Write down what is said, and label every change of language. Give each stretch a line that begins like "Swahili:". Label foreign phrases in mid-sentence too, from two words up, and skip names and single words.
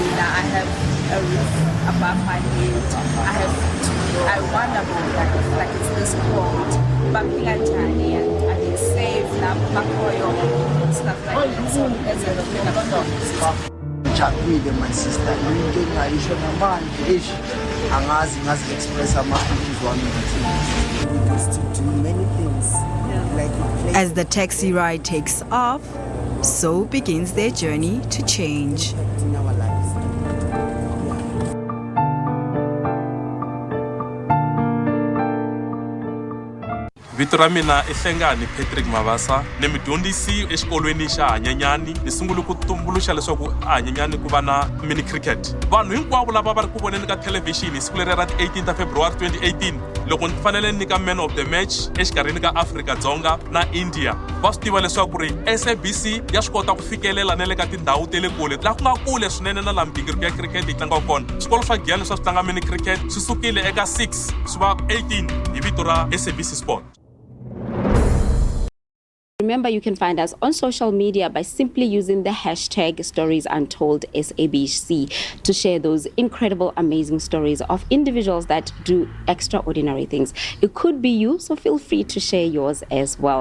English: Now I have a roof above my head. I wonder about like it's this quote, Bapilanjani, and I can save Bakoyo and stuff like that. So there's a lot of With my sister,
Zulu: ngayisho namanje angazi express ama-feelings wami
English: to do many things. Like As the taxi ride takes off, so begins their journey to change. in our lives.
Tsonga: Vito ra mina I Hlengani Patrick Mavasa ni mudyondzisi exikolweni xa Hanyanyani ni sungule ku tumbuluxa leswaku Hanyanyani ku va na
English: mini cricket.
Tsonga: Vanhu hinkwavo lava va ri ku voneni ka television hi siku leri ra 18 February 2018 loko ni fanele ni ka
English: man of the match
Tsonga: exikarhini ka Afrika-Dzonga na India va swi tiva leswaku ri SABC ya swi kota ku fikelela na le ka tindhawu ta le kule laha ku nga kule swinene na laha migingiriko ya cricket yi tlanga kona. Swikolo swa Giyani leswi swi tlanga
English: mini cricket
Tsonga: swi sukile eka 6 swi va 18 hi vito ra SABC Sport.
English: Remember, you can find us on social media by simply using the hashtag Stories Untold SABC to share those incredible, amazing stories of individuals that do extraordinary things. It could be you, so feel free to share yours as well.